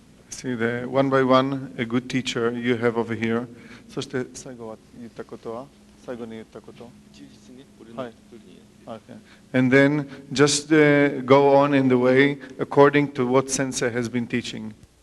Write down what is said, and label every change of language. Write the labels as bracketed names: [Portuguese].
[English] See the one by one, a good teacher you have over here. [Japanese] そして最後は言ったことは最後に言ったこと。はい。Okay. [English] And then just go on in the way according to what Sensei has been teaching.